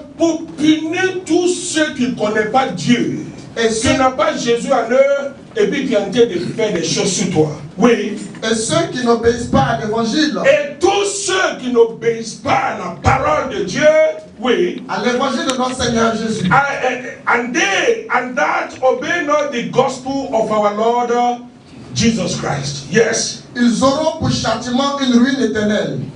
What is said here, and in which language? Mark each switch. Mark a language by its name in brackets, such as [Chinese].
[French] pour punir tous ceux qui ne connaissent pas Dieu, et qui ceux, n'ont pas Jésus en eux, et puis qui sont en train de faire des choses sur toi. Oui. et ceux qui n'obéissent pas à l'évangile. Et tous ceux qui n'obéissent pas à la parole de Dieu, way, à l'évangile de notre Seigneur Jésus, [English] and that obey not the gospel of our Lord Jesus Christ. Yes. [French] ils auront pour châtiment une ruine éternelle.